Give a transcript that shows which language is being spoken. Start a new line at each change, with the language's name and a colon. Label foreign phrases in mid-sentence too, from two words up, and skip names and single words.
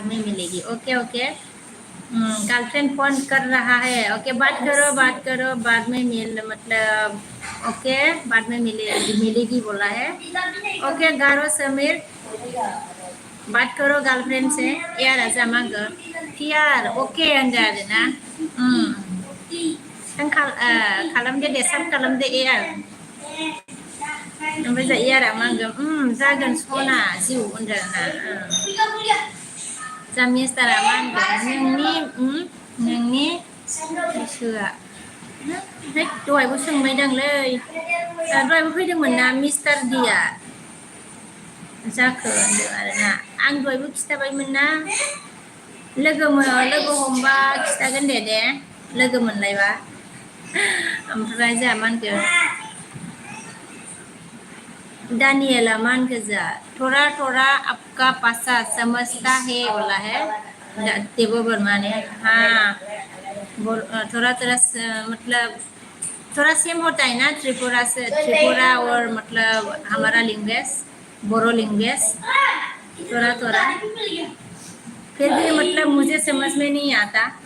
Hindi: में मिलेगी ओके गर्लफ्रेंड फोन कर रहा है ओके बात करो बाद में मतलब ओके बाद में मिलेगी बोला है ओके गारो समीर बात करो गर्लफ्रेंड से यार ऐसा मांगो यार ओके अंदर ना
Bodo: खालामदो दे साब खालामदो यार ओमफ्राय जा यारा मांगो जागोन सना जिउ होनदों ना जा मिस्टारा मा होनगोन नोंनि गोसोआ दहायबो सोंबायदांलै दहायबो फैदोंमोन ना मिस्टार दिया जाखो होनदों आरोना आं दहायबो खिथाबायमोन ना लोगो हमबा खिथागोन दे लोगो मोनलायबा ओमफ्राय जा मा होनगोन दानियेला मा होनखो जा
Hindi: थोड़ा आपका पासा समझता है बोला है देवो वर्मा ने हाँ थोड़ा मतलब थोड़ा सेम होता है ना त्रिपुरा और मतलब हमारा लैंग्वेज बोरो लैंग्वेज थोड़ा फिर भी मतलब मुझे समझ में नहीं आता